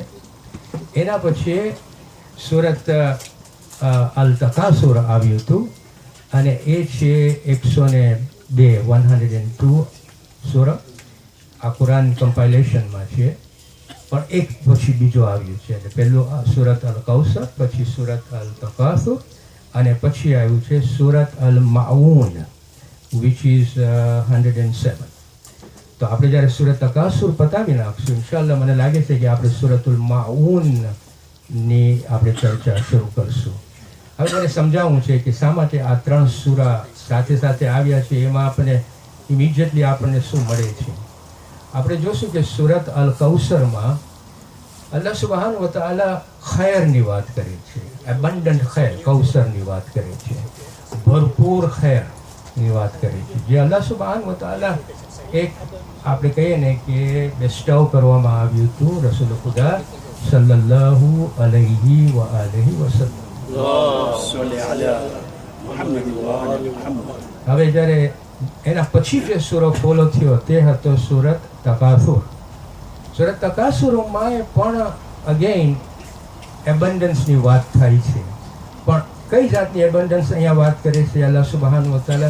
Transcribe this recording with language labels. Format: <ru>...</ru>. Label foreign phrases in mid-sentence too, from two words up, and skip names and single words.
<gu>એના પછી સૂરત અલ તકાસુર આવ્યું હતું અને એ છે 102 સૂરો. આ કુરાન કમ્પાઇલેશનમાં છે, પણ એક પછી બીજો આવ્યું છે. એટલે પહેલું સૂરત અલ કૌસર, પછી સૂરત અલ તકાસુર અને પછી આવ્યું છે સૂરત અલ માઉન</gu> <en>which is</en> <gu>107. તો આપણે જ્યારે સૂરત તકાસુર પતાવી નાખશું ઇન્શાલ્લાહ, મને લાગે છે કે આપણે સૂરતુલ માઉનની આપણે ચર્ચા શરૂ કરશું. હવે મને સમજાવવું છે કે શા માટે આ 3 સૂરા સાથે સાથે આવ્યા છે, એમાં આપણને ઇમિડિયેટલી આપણને શું મળે છે. આપણે જોશું કે સૂરત અલ કૌસરમાં</gu> <ar>الله سبحانه وتعالى</ar> <gu>ખૈરની વાત કરે છે, એબન્ડન્ટ ખૈર, કૌસરની વાત કરે છે, ભરપૂર ખૈરની વાત કરે છે, જે</gu> <ar>الله سبحانه وتعالى</ar> <gu>એક આપણે કહીએ ને કે બેસ્ટાવ કરવામાં આવ્યું હતું રસૂલ ખુદા</gu> <ar>صلى الله عليه وآله وسلم. اللهم صل على محمد وآل محمد.</ar> <gu>હવે જ્યારે એના પછી જે સૂરો ફોલો થયો તે હતો સૂરત તકાસુર. સૂરત તકાસુરમાં પણ અગેઇન એબન્ડન્સની વાત થાય છે, પણ કઈ જાતની એબન્ડન્સ અહીંયા વાત કરે છે</gu> <ar>الله سبحانه وتعالى?</ar>